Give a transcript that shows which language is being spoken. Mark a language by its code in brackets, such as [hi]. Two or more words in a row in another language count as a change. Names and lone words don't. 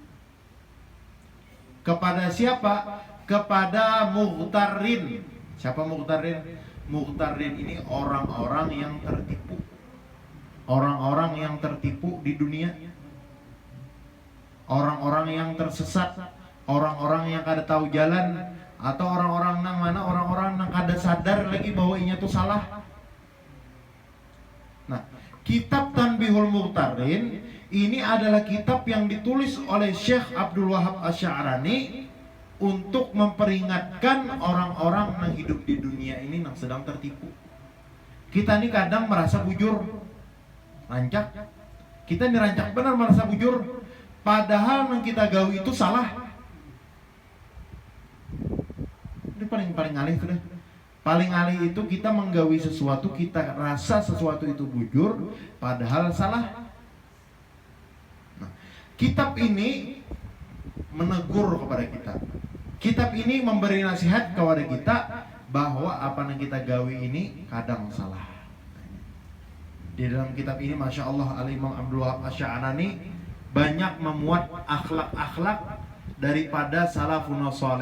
[id] Kepada siapa? Kepada Mughtarrin. Siapa Mughtarrin? Mughtarrin ini orang-orang yang tertipu. Orang-orang yang tertipu di dunia. Orang-orang yang tersesat, orang-orang yang kada tahu jalan, atau orang-orang nang mana orang-orang [bjn] nang kada sadar [id] lagi bahwa inya itu salah. Nah, kitab Tanbihul Mughtarrin ini adalah kitab yang ditulis oleh Syekh Abdul Wahab Asy-Sya'rani untuk memperingatkan orang-orang yang hidup di dunia ini yang sedang tertipu. Kita ini kadang merasa bujur, rancak. Kita ini [bjn] rancak benar [id] merasa bujur, padahal yang kita gawi itu salah. Ini paling alih itu deh. Paling alih itu kita menggawi sesuatu, kita rasa sesuatu itu bujur, padahal salah. Nah, kitab ini menegur kepada kita. Kitab ini memberi nasihat kepada kita bahwa apa yang kita gawi ini kadang salah. Di dalam kitab ini, Masya Allah, Al-Imam Abdul Wahab Asy-Sya'rani banyak memuat akhlak-akhlak daripada salafun saleh.